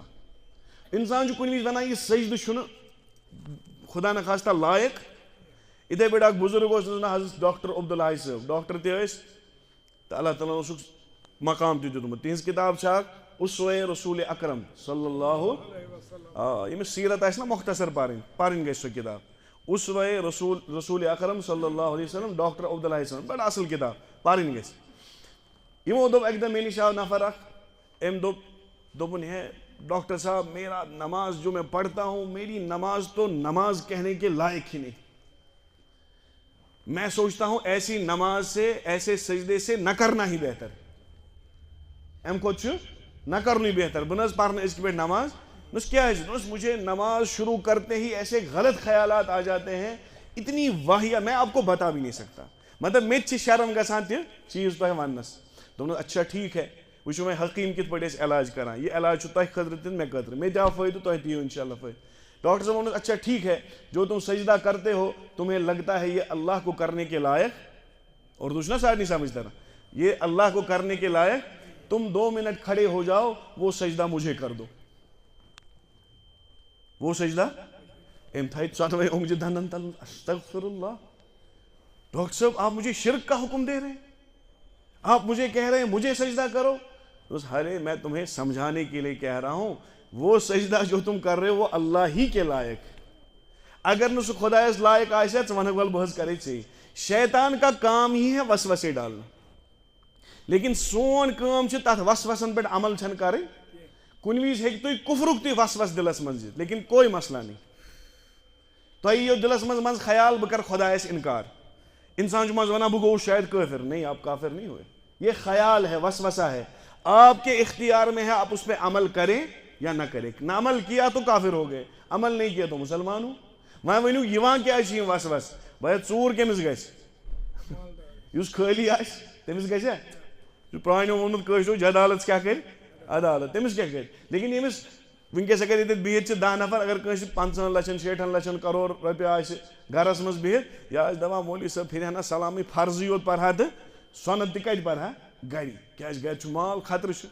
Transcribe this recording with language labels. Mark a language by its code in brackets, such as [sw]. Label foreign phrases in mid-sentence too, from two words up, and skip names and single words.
[ks] انسان چھُ کُنہِ وِزِ ونان یہِ سجدٕ چھُنہٕ خدا نخواستہ لایق. یِتھے پٲٹھۍ اکھ بُزرگ اوس نہٕ حضرت ڈاکٹر عبداللہ صٲب ڈاکٹر تہِ ٲسۍ تہٕ اللہ تعالیٰ ہن اوسُکھ مقام تہِ دیُتمُت. تِہنٛز کِتاب چھِ اکھ اسوہ رسول اکرم [ar] صلی اللہ [ks] ییٚمِس سیٖرت آسہِ نا مختصر پرٕنۍ گژھِ سۄ کِتاب اسوہ رسول اکرم [ar] صلی اللہ علیہ وسلم [ks] ڈاکٹر عبداللہ صٲب بڑٕ اصل کِتاب پرٕنۍ گژھِ. یِمو دوٚپ اکہِ دۄہ مےٚ نِش آو نفر اکھ أمۍ دوٚپُن [ur] ہے ڈاکٹر صاحب میرا نماز جو میں پڑھتا ہوں میری نماز تو نماز کہنے کے لائق ہی نہیں. میں سوچتا ہوں ایسی نماز سے ایسے سجدے سے نہ کرنا ہی بہتر. [ks] اَمہِ کھۄتہٕ چھُ نہ کرنُے بہتر. بہٕ نہ حظ پرنہٕ أزکہِ پٮ۪ٹھ نماز دوٚپُس کیٛازِ دوٚپُس [ur] مجھے نماز شروع کرتے ہی ایسے غلط خیالات آ جاتے ہیں اتنی واہیا میں آپ کو بتا بھی نہیں سکتا. [ks] مطلب مےٚ تہِ چھِ شرم گژھان تہِ چیٖز تۄہہِ وننس. دوٚپُن [ur] اچھا ٹھیٖک ہے [ks] وٕچھو وۄنۍ حکیٖم کِتھ پٲٹھۍ ٲسۍ علاج کران یہِ علاج چھُ تۄہہِ خٲطرٕ تہِ مےٚ خٲطرٕ مےٚ تہِ آو فٲیدٕ تۄہہِ تہِ یِیو [ar] انشاء اللہ [ks] فٲیدٕ. [ur] ڈاکٹر صاحب ووٚنُن اچھا ٹھیک ہے جو تم سجدہ کرتے ہو تمہیں لگتا ہے یہ اللہ کو کرنے کے لائق [ks] اردو چھُ نا سارنٕے سمجھ تران [ur] یہ اللہ کو کرنے کے لائق تم 2 منٹ کھڑے ہو جاؤ وہ سجدہ مجھے کر دو. [ks] وہ سجدہ أمۍ تھایہِ ژۄنوَے اوٚنٛگجہِ دَنٛدن تل [ar] استغفر اللہ. [ur] ڈاکٹر صاحب آپ مجھے شرک کا حکم دے رہے ہیں آپ مجھے کہہ رہے ہیں مجھے سجدہ کرو. ارے میں تمہیں سمجھانے کے لیے کہہ رہا ہوں وہ سجدہ جو تم کر رہے ہو وہ اللہ ہی کے لائق. [ks] اگر نہ سُہ خۄدایس لائق آسہِ ہا ژٕ وَنکھ وَلہٕ بہٕ حظ کرے ژےٚ. [ur] شیطان کا کام ہی ہے وسوسے ڈالنا [ks] لیکن سون کٲم چھِ تتھ وسوسن پٮ۪ٹھ عمل چھنہٕ کَرٕنۍ. کُنہِ وِزِ ہیٚکہِ تُہۍ کُفرُک تہِ وسوس دِلس منٛز یِتھ لیکن [ur] کوئی مسئلہ نہیں. [ks] تۄہہِ یِیو دِلس منٛز خیال بہٕ کرٕ خۄدایس انکار. انسان چھُ منٛزٕ ونان بہٕ گوٚوُس شاید کٲفر. [ur] نہیں آپ کافر نہیں ہوئے. یہ خیال ہے وسوسہ ہے آپ کے اختیار میں ہے آپ اس پہ عمل کریں یا نہ کریں. نہ عمل کیا تو کافر ہو گئے عمل نہیں کیا تو مسلمان ہو. [ks] وۄنۍ ؤنِو یِوان کیٛازِ چھِ یِم وسوس بھیا ژوٗر کٔمِس گژھِ یُس خٲلی آسہِ تٔمِس گژھِ پرٛانیو ووٚنمُت کٲشرو جدالت کیٛاہ کَرِ عدالت تٔمِس کیٛاہ کَرِ. لیکن ییٚمِس وٕنکیٚس اگر ییٚتٮ۪تھ بِہِتھ چھِ 10 نفر اگر کٲنٛسہِ 50 لچھن 60 لچھن کرور رۄپیہِ آسہِ گرس منٛز بِہِتھ یہِ آسہِ دپان مولوی صٲب پھِرِہنا سلامٕے فرضٕے یوت پرہا تہٕ سۄنت تہِ کتہِ پرہا گرِ کیٛازِ گرِ چھُ مال خطرٕ چھُ.